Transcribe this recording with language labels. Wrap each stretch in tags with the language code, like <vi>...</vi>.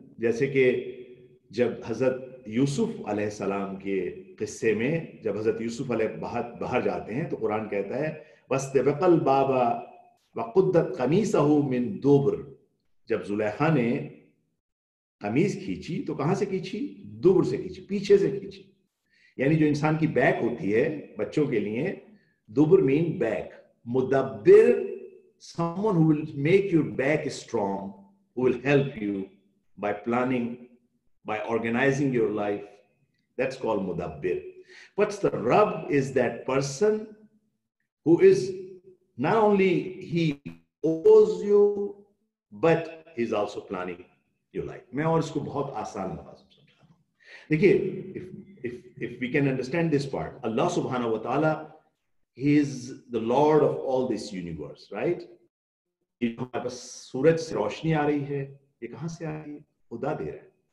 <ur>جیسے کہ جب حضرت یوسف علیہ السلام کے قصے میں جب حضرت یوسف علیہ باہر جاتے ہیں تو قرآن کہتا ہے</ur> <ar>وَاسْتَبَقَ الْبَابَ وَقُدَّتْ قَمِيصَهُ مِن دُبُرٍ.</ar> <ur>جب زلیخا نے قمیض کھینچی تو کہاں سے کھینچی؟ دبر سے کھینچی, پیچھے سے کھینچی. یعنی جو انسان کی بیک ہوتی ہے بچوں کے لیے, دبر مین بیک.</ur> <en>مدبر someone who will make your back strong, who will help you by planning, by organizing your life. That's called mudabbir. But the Rabb is that person who is not only he owes you, but he's also planning your life.</en> <ur>میں اور اس کو بہت آسان لفظ سمجھاتا ہوں. دیکھیے</ur> <en>if we can understand this part, Allah subhanahu wa ta'ala, he is the Lord of all this universe, right?</en> <ur>ہمارے پاس سورج سے روشنی آ رہی ہے, یہ کہاں سے آ رہی ہے؟ خدا دے رہا ہے.</ur>